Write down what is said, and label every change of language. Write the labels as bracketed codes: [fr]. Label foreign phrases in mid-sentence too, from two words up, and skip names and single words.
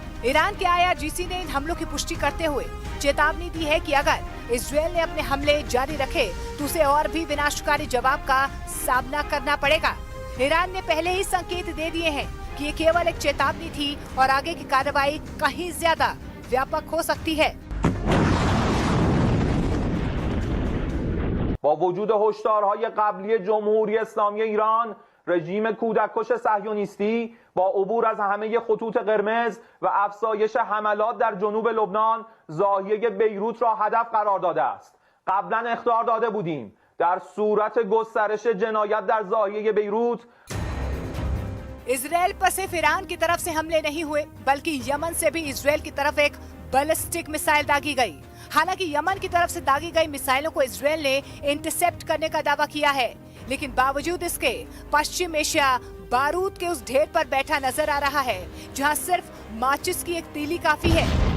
[hi] ईरान के IRGC ने इन हमलों की पुष्टि करते हुए चेतावनी दी है कि अगर इजरायल ने अपने हमले जारी रखे तो उसे और भी विनाशकारी जवाब का सामना करना पड़ेगा। ईरान ने पहले ही संकेत दे दिए हैं कि ये केवल एक चेतावनी थी और आगे की कार्रवाई कहीं ज्यादा व्यापक हो सकती है। [fa] با وجود هشدارهای قبلی جمهوری اسلامی ایران، رژیم کودککش صهیونیستی با عبور از همه خطوط قرمز و افزایش حملات در جنوب لبنان ضاحیه بیروت را هدف قرار داده است. قبلا اخطار داده بودیم در صورت گسترش جنایت در ضاحیه بیروت [hi] इजरायल पर सिर्फ ईरान की तरफ से हमले नहीं हुए, बल्कि यमन से भी इजरायल की तरफ एक बैलिस्टिक मिसाइल दागी गई। हालांकि यमन की तरफ से दागी गई मिसाइलों को इजरायल ने इंटरसेप्ट करने का दावा किया है, लेकिन बावजूद इसके पश्चिम एशिया बारूद के उस ढेर पर बैठा नजर आ रहा है जहां सिर्फ माचिस की एक तीली काफी है।